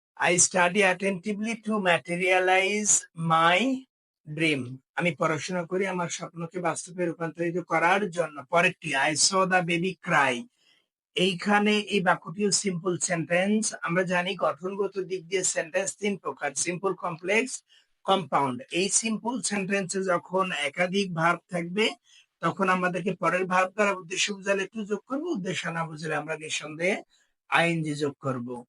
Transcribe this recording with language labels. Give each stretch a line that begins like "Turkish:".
English: I study attentively to materialize my dream.
Bangla: আমি পড়াশোনা করি আমার স্বপ্নকে বাস্তবে রূপান্তরিত করার জন্য। পরেরটি,
English: I saw the baby cry.
Bangla: এইখানে এই বাক্যটিও সিম্পল সেন্টেন্স। আমরা জানি গঠনগত দিক দিয়ে সেন্টেন্স তিন প্রকার: সিম্পল, কমপ্লেক্স, কম্পাউন্ড। এই সিম্পল সেন্টেন্সে যখন একাধিক ভার্ব থাকবে তখন আমাদেরকে পরের ভার্ব দ্বারা উদ্দেশ্য বোঝালে একটু যোগ করবো, উদ্দেশ্য না বুঝলে আমরা নিঃসন্দেহে আইএনজি যোগ করব।